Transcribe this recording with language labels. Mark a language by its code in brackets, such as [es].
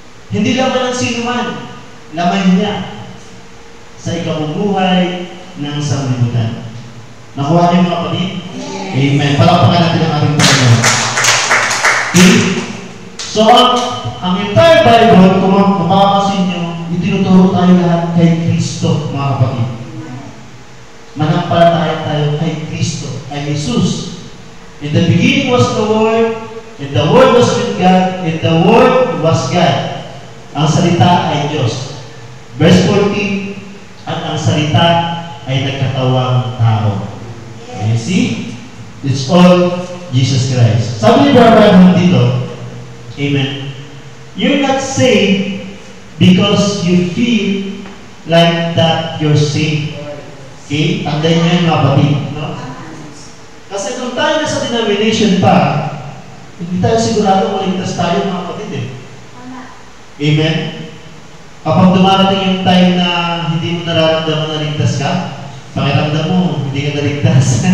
[tl] Hindi laman ng sino man, laman niya sa ikabubuhay ng sanglibutan. Nakuha niyo mga kapatid? Amen. Palakpakan natin ang ating Panginoon. Okay? So, ang entire Bible, kung mapapansin nyo, itinuturo tayo lahat kay Kristo, mga kapatid. Manampalataya tayo kay Kristo, kay Jesus. [en] In the beginning was the Word, and the Word was with God, and the Word was God. [tl] Ang salita ay Diyos. Verse 14, at ang salita ay nagkatawang tao. [en] You see? It's all Jesus Christ. [tl] Sabi ni Brother dito, [en] amen, you're not saved because you feel like that you're saved. Okay? [tl] Tandaan niyo yung mga kapatid. No? Kasi kung tayo na sa denomination pa, hindi tayo sigurado maligtas tayo mga kapatid eh. Amen? Kapag dumarating yung time na hindi mo nararamdaman na ligtas ka, pakiramdam mo, hindi ka naligtas.